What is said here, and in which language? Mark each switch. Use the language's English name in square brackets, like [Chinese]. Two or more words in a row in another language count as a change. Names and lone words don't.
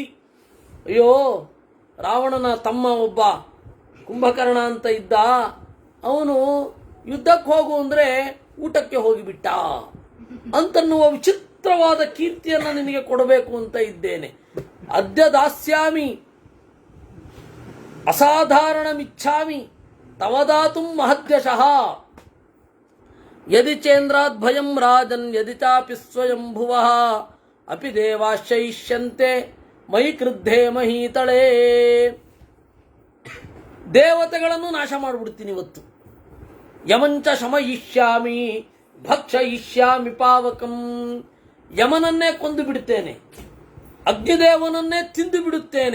[Kannada] ಅಯ್ಯೋ, ರಾವಣನ ತಮ್ಮ ಒಬ್ಬ ಕುಂಭಕರ್ಣ ಅಂತ ಇದ್ದ, ಅವನು ಯುದ್ಧಕ್ಕೆ ಹೋಗು ಅಂದ್ರೆ ಊಟಕ್ಕೆ ಹೋಗಿಬಿಟ್ಟ ಅಂತನ್ನುವ ವಿಚಿತ್ರವಾದ ಕೀರ್ತಿಯನ್ನು ನಿನಗೆ ಕೊಡಬೇಕು ಅಂತ ಇದ್ದೇನೆ. [Sanskrit] ಅದ್ಯ ದಾಸ್ಯಾಮಿ ಅಸಾಧಾರಣ ಮಿಚ್ಛಾಮಿ ತವದಾತು ಮಹದ್ಯಶಃ. ಯದಿ ಚೇಂದ್ರಾತ್ ಭಯಂ ರಾಜನ್ ಯದಿ ಚಾಪಿ ಸ್ವಯಂ ಭುವಃ ಅಪಿ ದೇವಾಶ್ಚಯಿಷ್ಯಂತೆ ಮೈ ಕ್ರುದ್ಧೇ ಮಹೀತಳೇ. [Kannada] ದೇವತೆಗಳನ್ನು ನಾಶ ಮಾಡಿಬಿಡ್ತೀನಿ ಇವತ್ತು. [Sanskrit] ಯಮಂಚ ಶಮಯಿಷ್ಯಾಮಿ ಭಕ್ಷಯಿಷ್ಯಾಮಿ ಪಾವಕಂ. [Kannada] ಯಮನನ್ನೇ ಕೊಂದು ಬಿಡುತ್ತೇನೆ, ಅಗ್ನಿದೇವನನ್ನೇ ತಿಂದು ಬಿಡುತ್ತೇನೆ.